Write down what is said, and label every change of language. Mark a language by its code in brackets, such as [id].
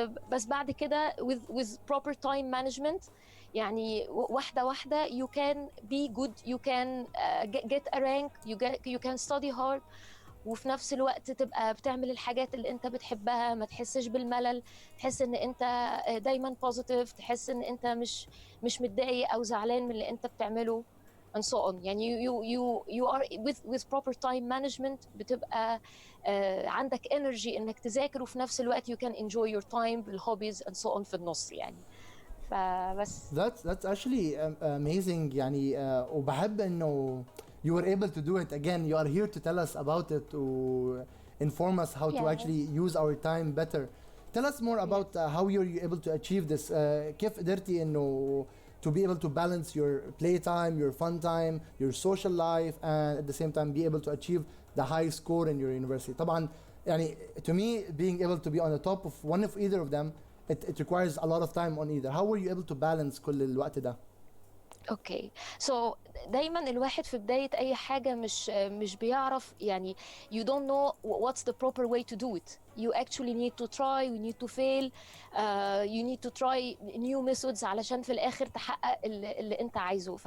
[ar] بس بعد كده [en] with proper time management [ar] يعني واحدة [en] you can be good, you can get a rank, you can study hard [ar] وفي نفس الوقت تبقى بتعمل الحاجات اللي انت بتحبها ما تحسش بالملل. تحس ان انت دايما positive. تحس ان انت مش متضايق او زعلان من اللي انت بتعمله and so on. [en] يعني you are with proper time management [ar] بتبقى عندك [en] energy [ar] انك تذاكر وفي نفس الوقت [en] you can enjoy your time بالhobbies and so on [ar] في النص يعني. فبس [en] that's actually amazing [ar] يعني وبحب انه [en] you were able to do it again. You are here to tell us about it to inform us how to actually use our time better. Tell us more about how you're able to achieve this. [ar] كيف قدرتي انه [en] to be able to balance your playtime, your fun time, your social life, and at the same time be able to achieve the high score in your university. [ar] طبعا يعني [en] to me being able to be on the top of one of either of them, it requires a lot of time on either. How were you able to balance [ar] كل الوقت ده؟ اوكي سو دايما الواحد في بداية أي حاجة مش بيعرف يعني [en] you don't know what's the proper way to do it. You actually need to try, you need to fail, you need to try new methods [ar] علشان في الآخر تحقق اللي أنت عايزه.